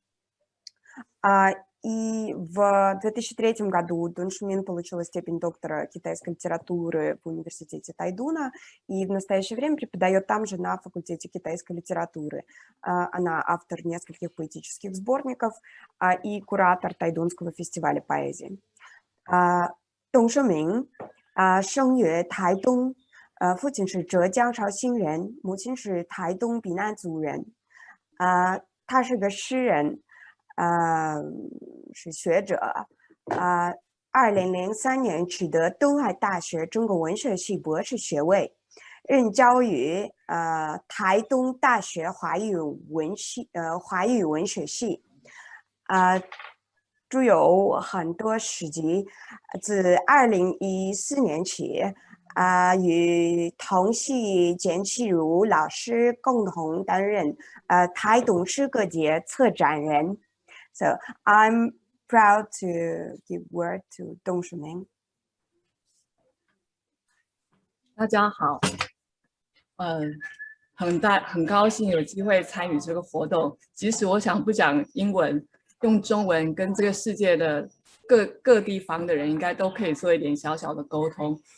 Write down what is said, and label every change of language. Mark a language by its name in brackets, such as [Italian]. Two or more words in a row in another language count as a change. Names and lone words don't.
[Russian] И в 2003 году Дун Шумин получила степень доктора китайской литературы в университете Тайдуна и в настоящее время преподает там же на факультете китайской литературы. Она автор нескольких поэтических сборников и куратор Тайдунского фестиваля поэзии. [Chinese] Дун Шумин 生于台东，父亲是浙江绍兴人，母亲是台东避难族人。他是个诗人。是学者，2003年取得东海大学中国文学系博士学位，任教于台东大学华语文学系，著有很多诗集。自2014年起，与同系简启儒老师共同担任台东诗歌节策展人。 [English] So I'm proud to give word to Dong Shuming. [Chinese] 大家好，很高兴有机会参与这个活动。即使我想不讲英文，用中文跟这个世界的各地方的人，应该都可以做一点小小的沟通。